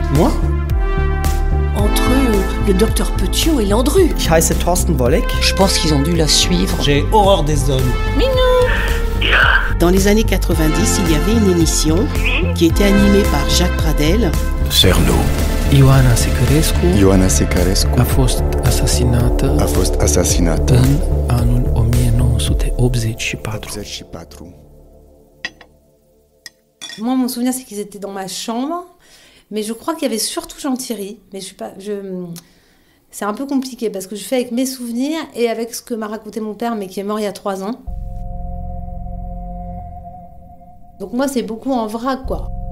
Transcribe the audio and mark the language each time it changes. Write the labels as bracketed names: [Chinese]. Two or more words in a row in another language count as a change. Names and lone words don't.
[French] Moi ? Entre le docteur Petiot et Landru. [German] Ich heiße Thorsten Wolleck. [French] Je pense qu'ils ont dû la suivre. J'ai horreur des hommes. Minou. Dans les années 90, il y avait une émission qui était animée par Jacques Pradel. Cerno. [Romanian] Ioana Secarescu a fost asasinată în anul 1984. [French] Moi, mon souvenir, c'est qu'ils étaient dans ma chambre, mais je crois qu'il y avait surtout Jean-Thierry. Mais c'est un peu compliqué parce que je fais avec mes souvenirs et avec ce que m'a raconté mon père, mais qui est mort il y a 3 ans. Donc moi, c'est beaucoup en vrac, quoi.